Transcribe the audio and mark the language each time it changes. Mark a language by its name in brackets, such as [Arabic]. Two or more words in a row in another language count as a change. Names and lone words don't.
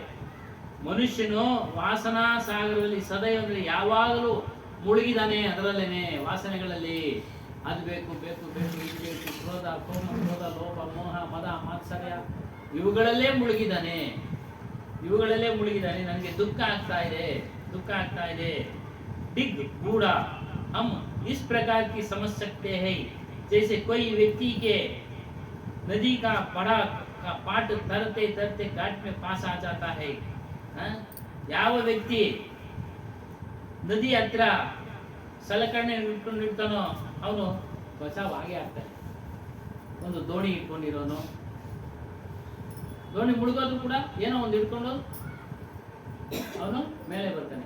[Kannada] ಮನುಷ್ಯನು ವಾಸನಾ ಸಾಗರದಲ್ಲಿ ಸದೈವ್ ಅಂದ್ರೆ ಯಾವಾಗಲೂ ಮುಳುಗಿದಾನೆ, ಅದರಲ್ಲೇನೆ ವಾಸನೆಗಳಲ್ಲಿ. ಅದು ಬೇಕು ಬೇಕು ಬೇಕು, ಇದು ಬೇಕು, ಕ್ರೋಧ ಲೋಭ ಮೋಹ ಮದ ಮಾತ್ಸರ್ಯ, ಇವುಗಳಲ್ಲೇ ಮುಳುಗಿದಾನೆ. ನನಗೆ ದುಃಖ ಆಗ್ತಾ ಇದೆ. [Hindi] डिग बूढ़ा हम इस प्रकार की समझ सकते हैं जैसे कोई व्यक्ति के नदी का पड़ा का पाट तरते तरते घाट में पास आ जाता है. [Kannada] ಯಾವ ವ್ಯಕ್ತಿ ನದಿ ಹತ್ರ ಸಲಕರಣೆ ಇಟ್ಕೊಂಡಿರ್ತಾನೋ ಅವನು ಬಚಾವ್ ಆಗೇ ಆಗ್ತಾನೆ. ಒಂದು ದೋಣಿ ಇಟ್ಕೊಂಡಿರೋನು, ದೋಣಿ ಮುಳುಗೋದು ಕೂಡ ಏನೋ ಒಂದು ಇಟ್ಕೊಂಡು ಅವನು ಮೇಲೆ ಬರ್ತಾನೆ.